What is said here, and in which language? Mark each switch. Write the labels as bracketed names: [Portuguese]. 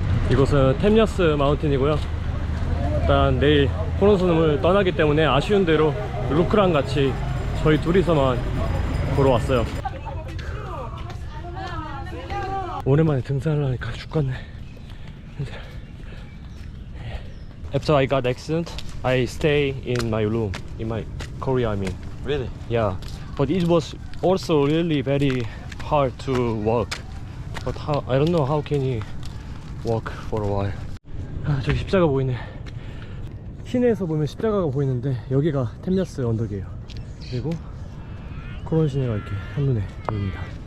[Korean] 이곳은 템야스 마운틴이고요. 일단 내일 코론섬을 떠나기 때문에 아쉬운 대로 루크랑 같이 저희 둘이서만 보러 왔어요. 오랜만에 등산을 하니까 죽겠네. [English] After I got accident, I stay in my room, in my Korea, I mean. Really? Yeah, but it was also really very hard to walk. But how, I don't know how can you walk for a while. [Korean] 아, 저기 십자가 보이네. 시내에서 보면 십자가가 보이는데 여기가 템야스 언덕이에요. 그리고 코론 시내가 이렇게 한눈에 보입니다.